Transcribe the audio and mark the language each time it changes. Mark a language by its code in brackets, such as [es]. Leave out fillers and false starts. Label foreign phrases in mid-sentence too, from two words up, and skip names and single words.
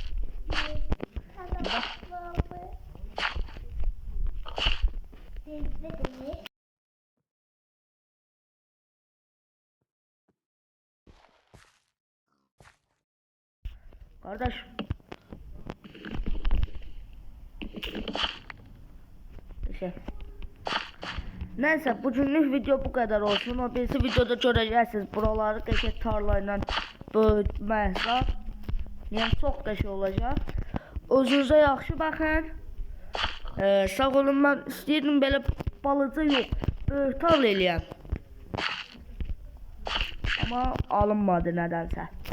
[tr] Kardeş. Neyse bugünlük video bu kadar olsun. O birisi videoda göreceksiniz. [az] Buraları qəşəng tarlayla böyütməklə. Yəni çox qəşəng olacaq. Özünüzə yaxşı baxın. Sağ olun, mən istəyirdim belə balaca yox, böyük tarla eləyəm. Amma alınmadı nədənsə.